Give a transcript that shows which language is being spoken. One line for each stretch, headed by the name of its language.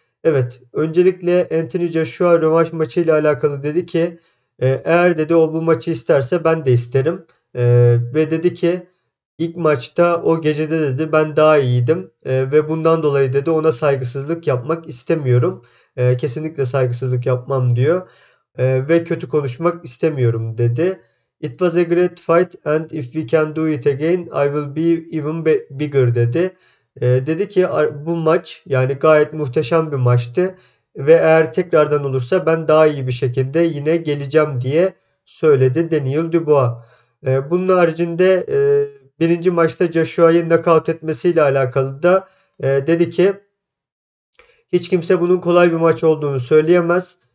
Turkish: Evet, öncelikle Anthony Joshua rövanş maçı ile alakalı dedi ki eğer dedi o bu maçı isterse ben de isterim. Ve dedi ki İlk maçta o gecede dedi ben daha iyiydim ve bundan dolayı dedi ona saygısızlık yapmak istemiyorum. Kesinlikle saygısızlık yapmam diyor. Ve kötü konuşmak istemiyorum dedi.
English: It was a great fight and if we can do it again I will be even bigger
Turkish: dedi. Dedi ki bu maç yani gayet muhteşem bir maçtı ve eğer tekrardan olursa ben daha iyi bir şekilde yine geleceğim diye söyledi Daniel Dubois. Bunun haricinde birinci maçta Joshua'yı knockout etmesiyle alakalı da dedi ki hiç kimse bunun kolay bir maç olduğunu söyleyemez.